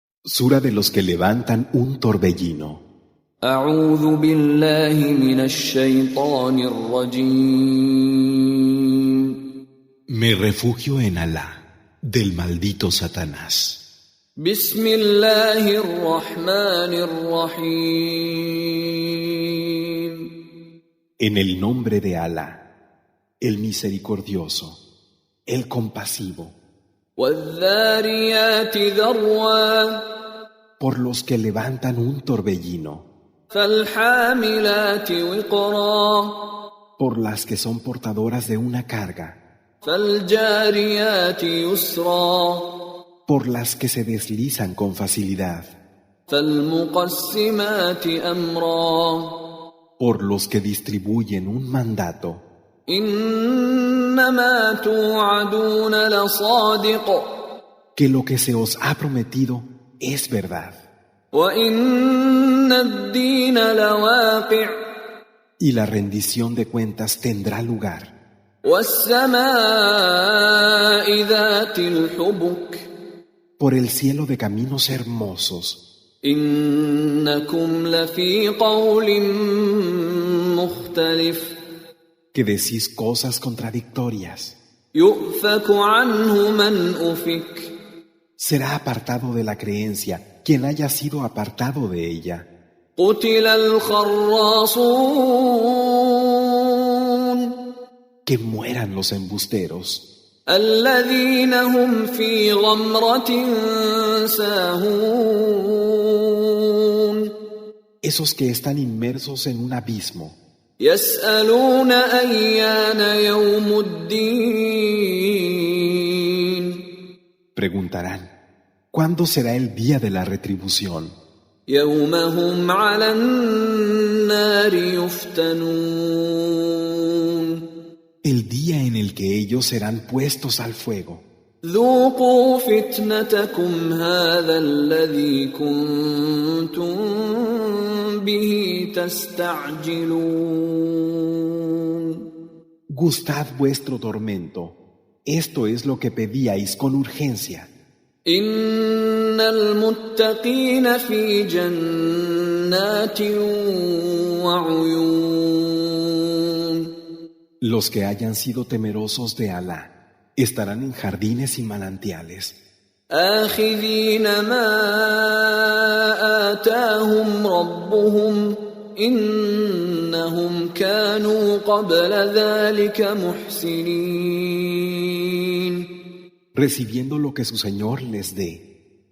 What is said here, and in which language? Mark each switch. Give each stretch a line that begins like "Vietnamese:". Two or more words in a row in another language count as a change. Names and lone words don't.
Spanish: Sura de los que levantan un torbellino.
Arabic: أعوذ بالله من الشيطان الرجيم.
Spanish: Me refugio en Alá, del maldito Satanás.
Arabic: بسم الله الرحمن الرحيم.
Spanish: En el nombre de Alá, el misericordioso, el compasivo.
Arabic: والذاريات ذروا.
Spanish: Por los que levantan un torbellino.
Arabic: فالحاملات وقرا.
Spanish: Por las que son portadoras de una carga.
Arabic: فالجاريات يسرا.
Spanish: Por las que se deslizan con facilidad.
Arabic: فالمقسمات أمرا.
Spanish: Por los que distribuyen un mandato.
Arabic: إنما توعدون لصادق.
Spanish: Que lo que se os ha prometido es verdad.
Arabic: وإن الدين لواقع.
Spanish: Y la rendición de cuentas tendrá lugar.
Arabic: والسماء ذات الحبك.
Spanish: Por el cielo de caminos hermosos.
Arabic: إنكم لفي قول مختلف.
Spanish: Que decís cosas contradictorias.
Arabic: يؤفك عنه من أفك.
Spanish: Será apartado de la creencia quien haya sido apartado de ella.
Arabic: قتل الخراصون.
Spanish: Que mueran los embusteros.
Arabic: الذين هم في غمرة ساهون.
Spanish: Esos que están inmersos en un abismo.
Arabic: يسألون أيان يوم الدين.
Spanish: Preguntarán, ¿cuándo será el día de la retribución?
Arabic: يوم هم على النار يفتنون.
Spanish: El día en el que ellos serán puestos al fuego.
Arabic: ذوقوا فتنتكم هذا الذي كنتم به تستعجلون.
Spanish: Gustad vuestro tormento. Esto es lo que pedíais con urgencia.
Arabic: إن المتقين في جنات وعيون.
Spanish: Los que hayan sido temerosos de Alá estarán en jardines y manantiales.
Arabic: آخذين ما آتاهم ربهم إنهم كانوا قبل ذلك محسنين.
Spanish: Recibiendo lo que su Señor les dé.